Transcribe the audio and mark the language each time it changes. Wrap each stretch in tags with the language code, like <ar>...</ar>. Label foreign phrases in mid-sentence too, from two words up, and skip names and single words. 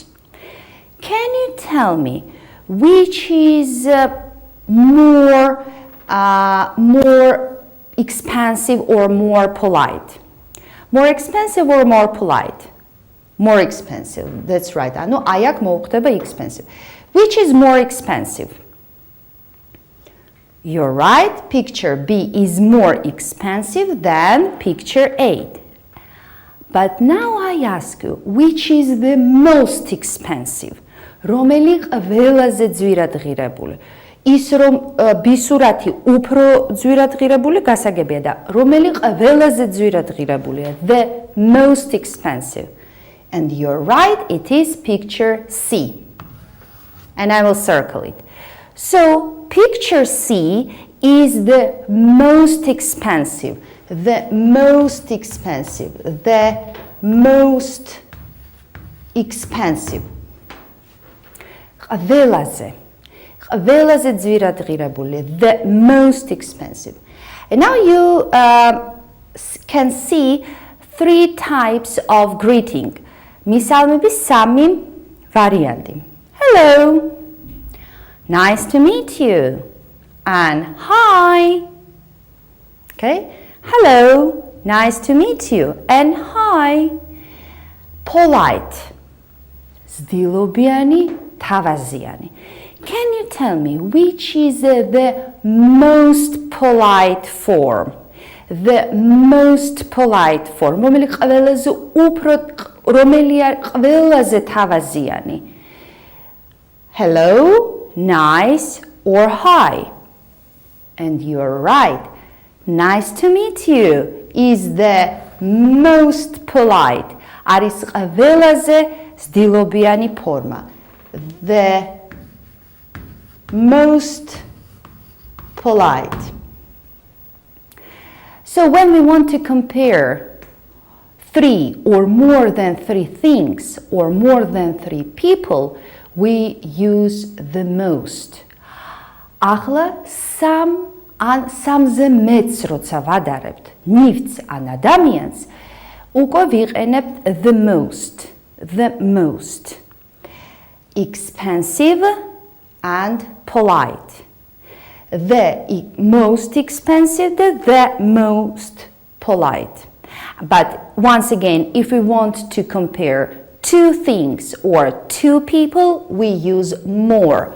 <en>Can you tell me which is more expensive or more polite? More expensive or more polite? More expensive. That's right. No,</en> <ka>აი აქ მოუხდება expensive.</ka> <en>Which is more expensive? You're right. Picture B is more expensive than picture A. But now I ask you, which is the most expensive?</en> <ka>რომელი ყველაზე ძვირად ღირებული. ის რომ ბისურათი უფრო ძვირად ღირებული გასაგებია და რომელი ყველაზე ძვირად ღირებულია,</ka> <en>the most expensive. And you're right, it is picture C. And I will circle it. So picture C is the most expensive, the most expensive, the most expensive.</en> <ka>ყველაზე ძვირად ღირებული,</ka> <en>the most expensive. And now you can see three types of greeting.</en> <ka>მისალმების სამი ვარიანტი.</ka> <en>Hello, nice to meet you, and hi. Okay, hello, nice to meet you, and hi. Polite,</en> <ka>ზდილობიანი, თავაზიანი.</ka> <en>Can you tell me which is the most polite form? The most polite form.</en> <ka>ყველაზე თავაზიანი.</ka> <en>Hello, nice, or hi. And you're right. Nice to meet you is the most polite.</en> <ka>არის ყველაზე ზდილობიანი ფორმა.</ka> <en>The most polite. So when we want to compare three or more than three things or more than three people, we use the most.</en> <ka>ახლა სამზე მეც როცა ვადარებთ ნივთს ან ადამიანს, უკვე ვიყენებთ</ka> <en>the most, the most. Expensive and polite. The most expensive, the most polite. But once again, if we want to compare two things or two people, we use more.</en>